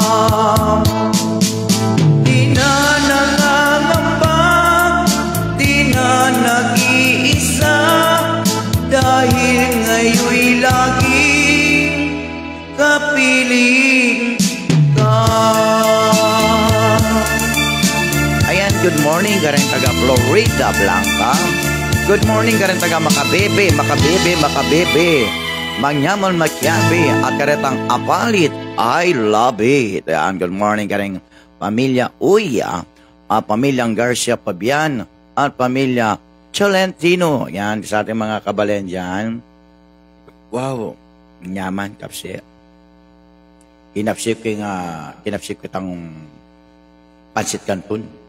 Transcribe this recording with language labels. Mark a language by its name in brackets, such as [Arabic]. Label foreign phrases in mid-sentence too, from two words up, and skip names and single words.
[Filipino] Di na nangangamba, di na nag-iisa, dahil ngayon'y laging kapiling ka. Ayan, [English] good morning [Filipino] ka rin taga Florida Blanca. [English] Good morning [Filipino] ka rin taga Makabebe, Makabebe, Makabebe. [Pampanga] Mangyaman Makyabe at karetang Apalit, [English] I love it. [Filipino] Ayan, [English] good morning [Filipino] ka rin pamilya Uya, pamilyang Garcia Pabian, at pamilya Cholentino. Yan, sa ating mga kabalen dyan. [Pampanga] Wow, nyaman, kapsi. Kinapsip ko itang pansit kanton.